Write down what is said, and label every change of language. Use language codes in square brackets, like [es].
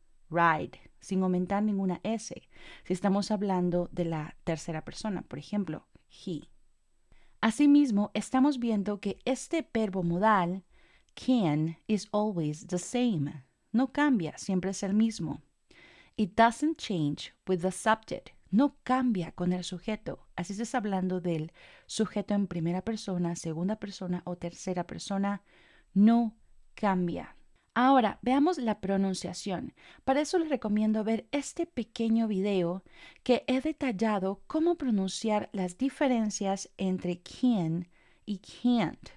[es] Ride, sin aumentar ninguna S. Si estamos hablando de la tercera persona, por ejemplo, he. Asimismo, estamos viendo que este verbo modal, can, [en] is always the same. [es] No cambia, siempre es el mismo. [en] It doesn't change with the subject. [es] No cambia con el sujeto. Así se está hablando del sujeto en primera persona, segunda persona o tercera persona. No cambia. Ahora, veamos la pronunciación. Para eso les recomiendo ver este pequeño video que he detallado cómo pronunciar las diferencias entre can y can't.